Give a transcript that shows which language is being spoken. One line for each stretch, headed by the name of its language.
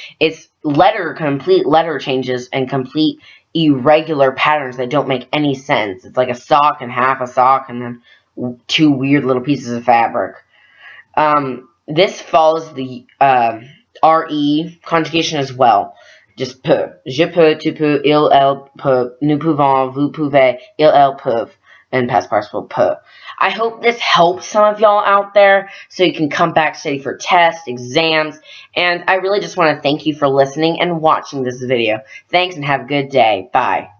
English: It's complete letter changes and complete irregular patterns that don't make any sense. It's like a sock and half a sock and then two weird little pieces of fabric. This follows the RE conjugation as well. Just peut.
French: Je peux, tu peux, il, elle peut, nous pouvons, vous pouvez, ils, elles peuvent,
English: and past participle
French: peut.
English: I hope this helps some of y'all out there so you can come back study for tests, exams, and I really just want to thank you for listening and watching this video. Thanks and have a good day. Bye.